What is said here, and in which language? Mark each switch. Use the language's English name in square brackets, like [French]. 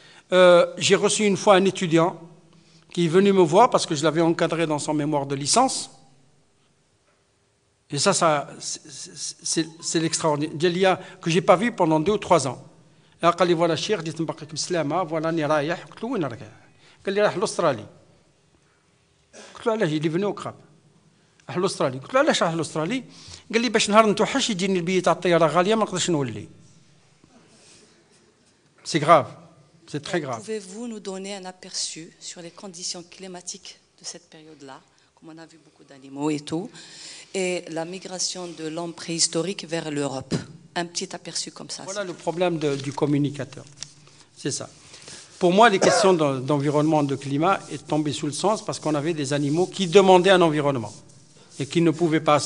[French] J'ai reçu une fois un étudiant qui est venu me voir parce que je l'avais encadré dans son mémoire de licence. Et ça c'est l'extraordinaire. Delia, que je n'ai pas vu pendant 2 ou 3 ans. Il m'a dit, voilà, Cheikh, je dis, voilà, je suis [Arabic] رايح. قلت له وين راك؟ قال لي رايح لأستراليا. قلت له علاش؟ [French] il est venu au CRAP. [Arabic] راح لأستراليا. قلت له علاش راح لأستراليا؟ قال لي باش نهار نتوحش يجيني البيت تاع الطيارة غالية ما نقدرش نولي. [French] C'est grave. C'est très grave. Pouvez-vous nous donner un aperçu sur les conditions climatiques de cette période-là, comme on a vu beaucoup d'animaux et tout, et la migration de l'homme préhistorique vers l'Europe? Un petit aperçu comme ça. Voilà le problème du communicateur. C'est ça. Pour moi, les questions d'environnement, de climat est tombées sous le sens parce qu'on avait des animaux qui demandaient un environnement et qui ne pouvaient pas.